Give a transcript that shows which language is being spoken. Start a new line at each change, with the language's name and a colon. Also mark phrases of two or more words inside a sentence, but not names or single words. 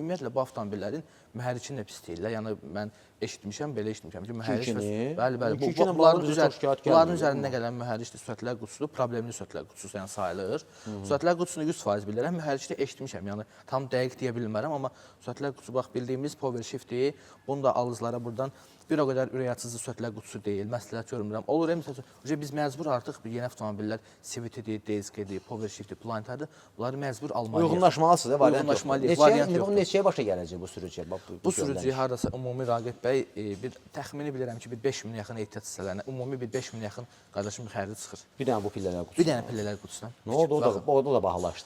Azerbaijani: Ümumiyyətlə, bu avtomobillərin mühərrikini də pis deyirlər. Yəni, mən eşitmişəm, belə eşitmişəm ki, mühərrik... Bəli, bunların üzərində gələn mühərrik sürətlər qutusudur, problemli sürətlər qutusu sayılır. Sürətlər qutusunu 100% bilirəm, mühərrikdə eşitmişəm. Yəni tam dəqiq deyə bilmərəm, amma sürətlər qutusu bax bildiyimiz
English: power shift-dir.
Azerbaijani: Bunu da alızlara buradan bir o qədər ürək açıcı sürətlər qutusu deyil. Məsləhət görmürəm. Olur, məsələn, biz məcbur artıq yeni avtomobillər CVT-dir, DSG-dir,
English: power shift-dir,
Azerbaijani: Planeta'dır. Bunları məcbur almalıyıq. Uyğunlaşmalısınız da, variant Uyğunlaşmalıyıq, yoxdur. variant İndi yoxdur. bu neçəyə başa gələcək bu sürücüyə? Bu sürücüyə hardasa ümumi Raqib bəy bir təxmini bilirəm ki, bir 5000 yaxın ehtiyat hissələrinə, ümumi bir 5000 yaxın qardaşım bir xəridi çıxır. Bir dənə bu pillələr qutusu. Bir dənə pillələr qutusundan. Nə oldu? O da bahalaşdı.